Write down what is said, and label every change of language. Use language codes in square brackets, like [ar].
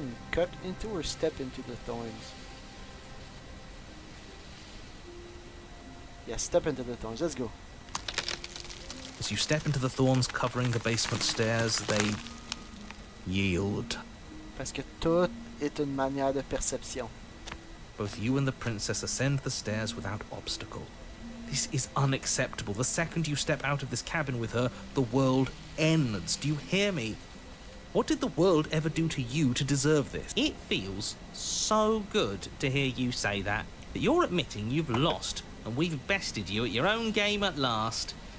[en] Cut into or step into the thorns? Yeah, step into the thorns. Let's go. As you step into the thorns covering the basement stairs, they yield. [fr] Parce que tout est une manière de perception. [en] Both you and the princess ascend the stairs without obstacle. This is unacceptable. The second you step out of this cabin with her, the world ends. Do you hear me? What did the world ever do to you to deserve this? It feels so good to hear you say that you're admitting you've lost and we've bested you at your own game at last.